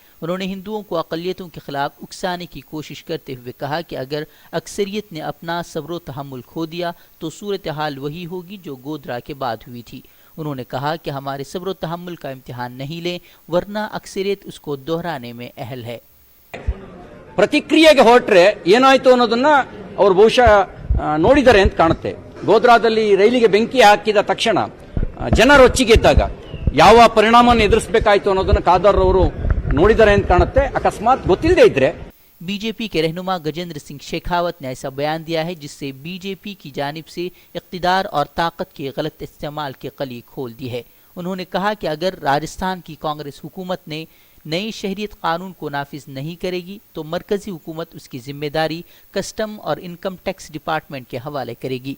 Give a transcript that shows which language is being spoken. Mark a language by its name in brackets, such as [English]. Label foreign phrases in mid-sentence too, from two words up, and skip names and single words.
[Urdu] انہوں نے ہندوؤں کو اقلیتوں کے خلاف اکسانے کی کوشش کرتے ہوئے کہا کہ اگر اکثریت نے اپنا صبر و تحمل کھو دیا تو صورتحال وہی ہوگی جو گودرا کے بعد ہوئی تھی۔ انہوں نے کہا کہ ہمارے صبر و تحمل کا امتحان نہیں لیں ورنہ اکثریت اس کو دہرانے میں اہل ہے۔ [Kannada] ಪ್ರತಿಕ್ರಿಯೆಗೆ ಹೊರಟ್ರೆ ಏನಾಯ್ತು ಅನ್ನೋದನ್ನ ಅವರು ಬಹುಶಃ ನೋಡಿದ್ದಾರೆ ಅಂತ ಕಾಣುತ್ತೆ. ಗೋಧ್ರಾದಲ್ಲಿ ರೈಲಿಗೆ ಬೆಂಕಿ ಹಾಕಿದ ತಕ್ಷಣ ಜನರು ರೊಚ್ಚಿಗೆದ್ದಾಗ ಯಾವ ಪರಿಣಾಮವನ್ನು ಎದುರಿಸಬೇಕಾಯಿತು ಅನ್ನೋದನ್ನ ಖಾದರ್ ಅವರು ನೋಡಿದ್ದಾರೆ ಅಂತ ಕಾಣುತ್ತೆ. ಅಕಸ್ಮಾತ್ ಗೊತ್ತಿಲ್ಲದೆ ಇದ್ರೆ [Urdu] بی جے پی کے رہنما گجیندر سنگھ شیخاوت نے ایسا بیان دیا ہے جس سے بی جے پی کی جانب سے اقتدار اور طاقت کے غلط استعمال کی کلی کھول دی ہے۔ انہوں نے کہا کہ اگر راجستھان کی کانگریس حکومت نے نئی شہریت قانون کو نافذ نہیں کرے گی تو مرکزی حکومت اس کی ذمہ داری کسٹم اور [English] income tax department [Urdu] کے حوالے کرے گی۔